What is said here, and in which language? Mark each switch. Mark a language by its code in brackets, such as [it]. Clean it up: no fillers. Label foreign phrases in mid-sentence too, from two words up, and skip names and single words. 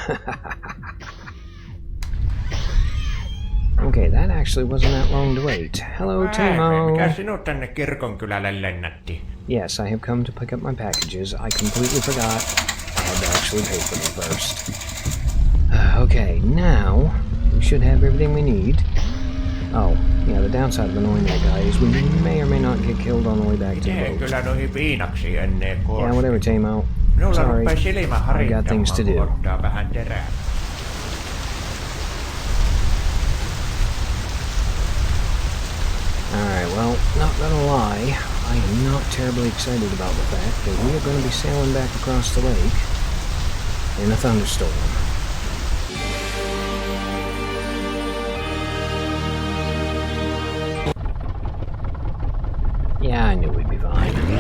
[en] Okay, that actually wasn't that long to wait. Hello, Timo. [fi] Mikä sinut tänne kirkonkylälle lennätti? [en] Yes, I have come to pick up my packages. I completely forgot I had to actually pay for them first. Okay, now we should have everything we need. Oh, yeah, the downside of annoying that guy is we may or may not get killed on the way back to the [fi] Miten [en] boat. [fi] kyllä noihin viinaksi ennen koostiin? [en] Yeah, whatever, Timo. [fi] Minulla [en] Sorry, [fi] rupee silmä [en] I got things to [fi] harittamaan, [en] do. [fi] kun ottaa vähän terää. [en] Alright, well, not gonna lie, I am not terribly excited about the fact that we are gonna be sailing back across the lake in a thunderstorm. Yeah, I knew we'd be fine.